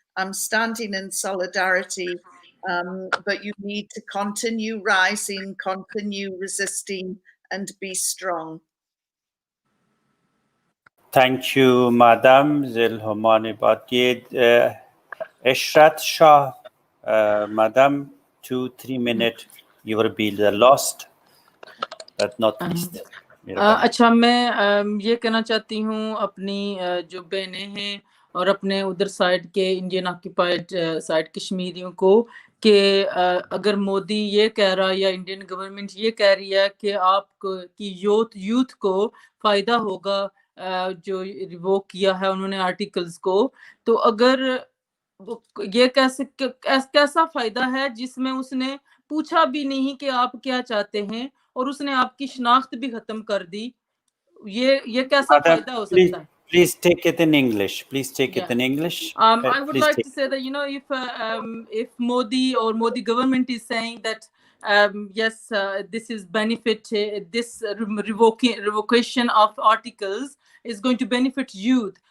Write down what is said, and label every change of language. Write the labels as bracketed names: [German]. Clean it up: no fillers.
[English] I'm standing in solidarity. But you need to continue rising, continue resisting, and be strong. Thank you, Madam Zilhomani Batiyed. Ishrat Shah, Madam, 2-3 minutes. You will be the last, but not least. [Hindi] अच्छा, मैं ये कहना चाहती हूँ अपनी जो बहनें हैं और अपने उधर साइड के इंडियन ऑक्यूपाइड साइड कश्मीरियों को कि अगर मोदी ये कह रहा है या इंडियन गवर्नमेंट ये कह रही है कि आपको की यूथ को फ़ायदा होगा जो रिवोक किया है उन्होंने आर्टिकल्स को, तो अगर ये कैसा फ़ायदा है जिसमें उसने पूछा भी नहीं कि आप क्या चाहते हैं और उसने आपकी शिनाख्त भी खत्म कर दी, ये कैसा फायदा हो सकता है? [English] Please take it in English. Please take it in English. I would like to say that, you know, if Modi or Modi government is saying that yes, this is benefit, this revocation of articles is going to benefit youth.